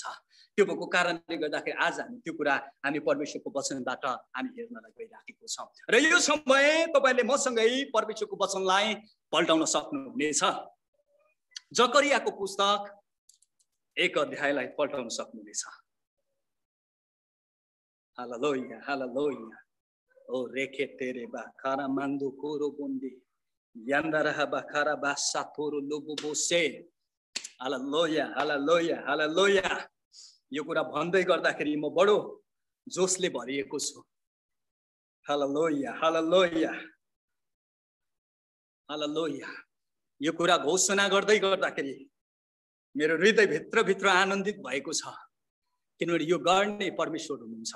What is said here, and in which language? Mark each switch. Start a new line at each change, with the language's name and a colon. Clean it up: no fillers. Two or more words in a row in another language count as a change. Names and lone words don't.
Nepali: त्यो भएको कारणले गर्दाखेरि आज हामी त्यो कुरा हामी परमेश्वरको वचनबाट हामी हेर्नलाई गइराखेको छौँ। र यो समय तपाईले मसँगै परमेश्वरको वचनलाई पल्टाउन सक्नुहुनेछ। जकरियाको पुस्तक 1 अध्यायलाई पल्टाउन सक्नुहुनेछ। हालेलुया हालेलुया। ओ रेखे तेरे बा खारा मान्दु कोरो बोन्दी यान्दारा बा खारा बा साथोरो लोबो बोसे। हालेलुया हालेलुया हालेलुया। यो कुरा भन्दै गर्दाखेरि म बडो जोशले भरिएको छु। हालेलुया हालेलुया हालेलुया। यो कुरा घोषणा गर्दै गर्दाखेरि मेरो हृदय भित्र आनन्दित भएको छ, किनभने यो गर्ने परमेश्वर हुनुहुन्छ।